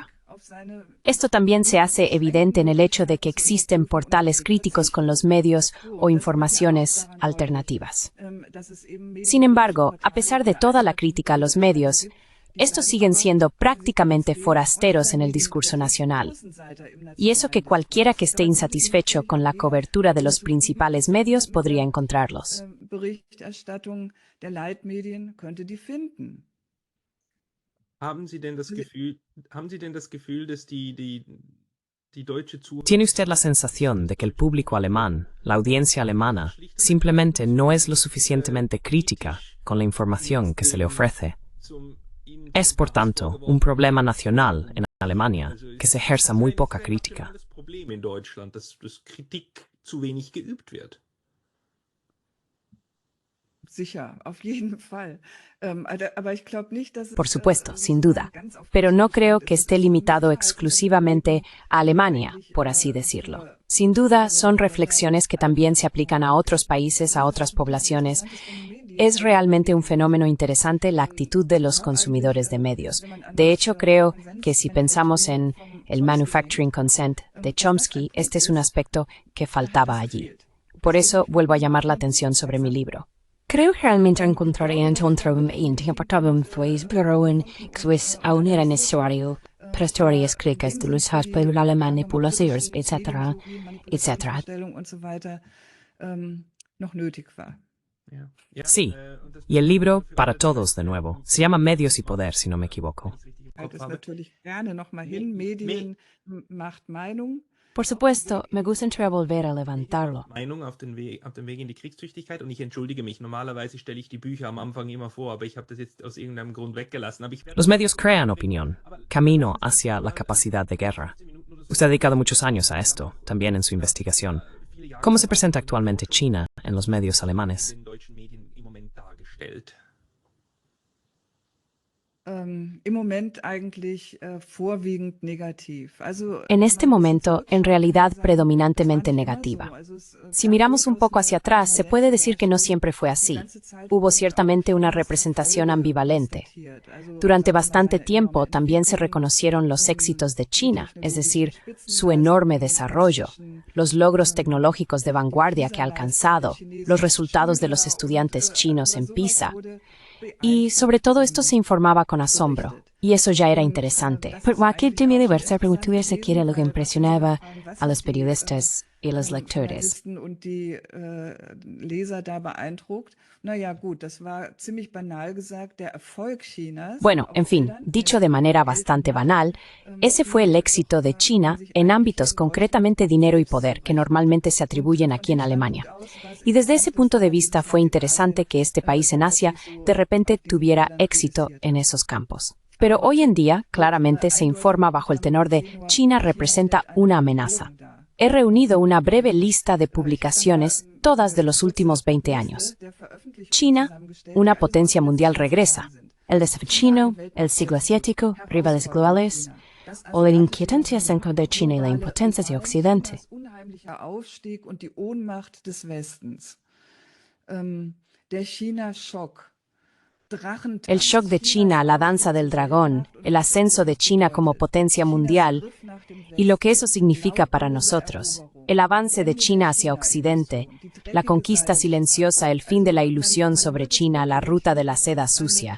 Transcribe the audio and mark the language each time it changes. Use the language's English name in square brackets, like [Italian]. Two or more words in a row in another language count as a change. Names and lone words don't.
[Spanish] Esto también se hace evidente en el hecho de que existen portales críticos con los medios o informaciones alternativas. Sin embargo, a pesar de toda la crítica a los medios, estos siguen siendo prácticamente forasteros en el discurso nacional. Y eso que cualquiera que esté insatisfecho con la cobertura de los principales medios podría encontrarlos. [German] Berichterstattung der Leitmedien könnte die finden. Haben Sie denn das Gefühl, dass die deutsche Zuhörer [Spanish] ¿Tiene usted la sensación de que el público alemán, la audiencia alemana, simplemente no es lo suficientemente crítica con la información que se le ofrece? Es, por tanto, un problema nacional en Alemania que se ejerza muy poca crítica. [German] Das Problem in Deutschland, dass Kritik zu wenig geübt wird? Sicher, auf jeden Fall. Aber ich glaube nicht, dass [Spanish] Por supuesto, sin duda, pero no creo que esté limitado exclusivamente a Alemania, por así decirlo. Sin duda, son reflexiones que también se aplican a otros países, a otras poblaciones. Es realmente un fenómeno interesante la actitud de los consumidores de medios. De hecho, creo que si pensamos en el [English] manufacturing consent [Spanish] de Chomsky, este es un aspecto que faltaba allí. Por eso vuelvo a llamar la atención sobre mi libro. Creo realmente encontrar en un interpretable pues en Swiss a unir en historia historias críticas de los aspectos alemanes populares, etc., etc. [German] und so weiter noch nötig war. [Spanish] Sí, y el libro, para todos de nuevo, se llama Medios y Poder, si no me equivoco. [German] Das natürlich gerne noch mal hin. Medien macht Meinung. [Spanish] Por supuesto, me gustaría volver a levantarlo. [German] Meinung auf den Weg in die Kriegstüchtigkeit, und ich entschuldige mich. Normalerweise stelle ich die Bücher am Anfang immer vor, aber ich habe das jetzt aus irgendeinem Grund weggelassen. Aber ich werde [Spanish] Los medios crean opinión, camino hacia la capacidad de guerra. Usted ha dedicado muchos años a esto, también en su investigación. ¿Cómo se presenta actualmente China en los medios alemanes? [German] den deutschen Medien im Moment dargestellt. Im Moment eigentlich vorwiegend negativ. Also, [Spanish] En este momento, en realidad, predominantemente negativa. Si miramos un poco hacia atrás, se puede decir que no siempre fue así. Hubo ciertamente una representación ambivalente. Durante bastante tiempo también se reconocieron los éxitos de China, es decir, su enorme desarrollo, los logros tecnológicos de vanguardia que ha alcanzado, los resultados de los estudiantes chinos en PISA. Y sobre todo esto se informaba con asombro. Y eso ya era interesante. Pero aquí también diversas preguntas que era lo que impresionaba a los periodistas y los lectores. [German] Und die Leser da beeindruckt. Naja, gut, das war ziemlich banal gesagt, der Erfolg Chinas. [Spanish] Bueno, en fin, dicho de manera bastante banal, ese fue el éxito de China en ámbitos concretamente dinero y poder que normalmente se atribuyen aquí en Alemania. Y desde ese punto de vista fue interesante que este país en Asia de repente tuviera éxito en esos campos. Pero hoy en día, claramente se informa bajo el tenor de China representa una amenaza. He reunido una breve lista de publicaciones, todas de los últimos 20 años. China, una potencia mundial, regresa. El desafío chino, el siglo asiático, rivales globales, o la inquietante ascenso de China y la impotencia de Occidente. [German] Unheimlicher Aufstieg und die Ohnmacht des Westens. Der China-Schock. [Spanish] El shock de China, la danza del dragón, el ascenso de China como potencia mundial y lo que eso significa para nosotros, el avance de China hacia Occidente, la conquista silenciosa, el fin de la ilusión sobre China, la ruta de la seda sucia.